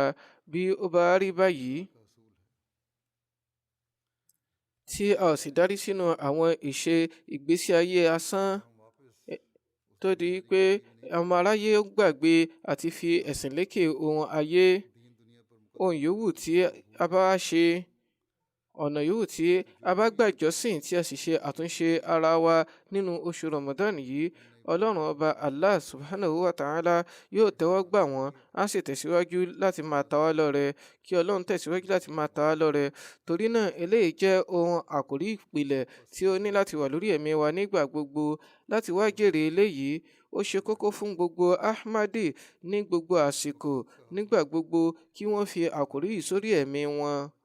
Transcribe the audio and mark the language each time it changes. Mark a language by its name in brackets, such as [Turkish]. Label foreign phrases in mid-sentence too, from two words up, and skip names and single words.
[Yoruba] Bí ó bá rí báyìí tí a ò sì dárí sínú àwọn ìṣe ìgbésí ayé asán tó di pé ọmọ aráyé gbàgbé àti fi ẹ̀sìn lékè ohun ayé, ohun yòówù tí a bá ṣe, ọ̀nà yòówù tí a bá gbà jọ́sìn tí a sì ṣe àtúnṣe ara wa nínú oṣù Ramadan yìí, Ọlọ́run ọba Allah [Arabic] سبحانه وتعالى [Yoruba] yóò tẹ́wọ́ gbà wọ́n, á sì tẹ̀síwájú láti máa ta wá lọ́rẹ, kí Ọlọ́run tẹ̀síwájú láti máa ta wá lọ́rẹ. Torí náà eléyìí jẹ́ ohun àkòrí ìpìlẹ̀ tí ó ní láti wà lórí ẹ̀mí wa nígbà gbogbo. Láti wá jèrè eléyìí, ó ṣe kókó fún gbogbo Ahmadi ní gbogbo àsìkò nígbà gbogbo kí wọ́n fi àkòrí yìí sórí ẹ̀mí wọn.